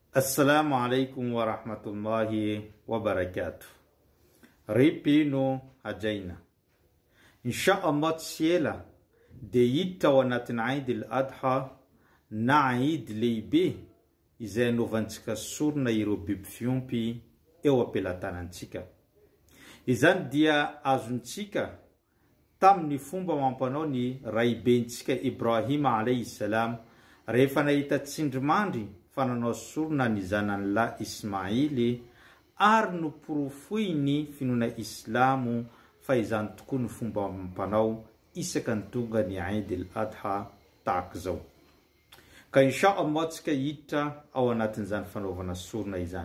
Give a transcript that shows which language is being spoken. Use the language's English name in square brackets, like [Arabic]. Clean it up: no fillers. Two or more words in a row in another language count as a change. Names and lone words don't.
[Arabic] السلام عليكم ورحمة الله وبركاته. [Malagasy] Ripino hajaina. [Arabic] إن شاء الله [Malagasy] tsiela de hiditra ao anatin'ny Eid al-Adha na Eid lehibe izay anovantsika sorona ireo biby fiompy eo ampelantanantsika. Izany dia azontsika tamin'ny fomba mampanao ny raibentsika Ibrahima [Arabic] عليه السلام [Malagasy] rehefa nahita tsindrimandry fananao sorona ny zanany la Ismaily ary noporofoiny finoana Islamo fa izany tokoa ny fomba mampanao isaka ny tonga ny Eid al-Adha tahaka zao. Ka [Arabic] إن شاء الله [Malagasy] tsika hiditra ao anatin'izany fanaovana sorona izany.